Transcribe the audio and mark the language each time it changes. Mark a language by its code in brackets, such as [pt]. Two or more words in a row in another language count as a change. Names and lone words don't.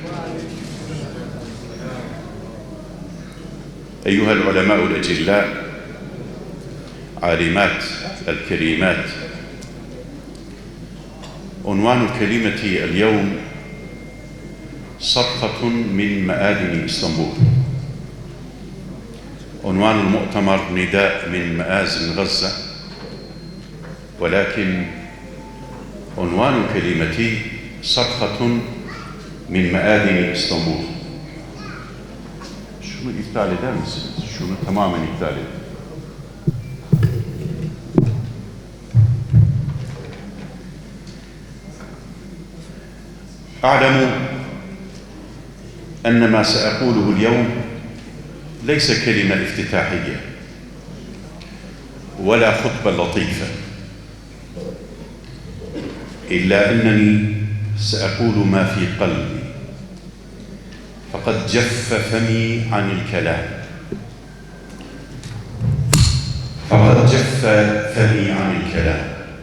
[ar] أيها العلماء الأجلاء، عالمات الكريمات، عنوان كلمتي اليوم صرخة من مآذن إسطنبول. عنوان المؤتمر نداء من مآذن غزة، ولكن عنوان كلمتي صرخة من مآذن إسطنبول. [tr] Şunu iptal eder misiniz? Şunu tamamen iptal edin. [ar] أعلم أن ما سأقوله اليوم ليس كلمة افتتاحية ولا خطبة لطيفة، إلا أنني سأقول ما في قلبي، فقد جف فمي عن الكلام، فقد جف فمي عن الكلام.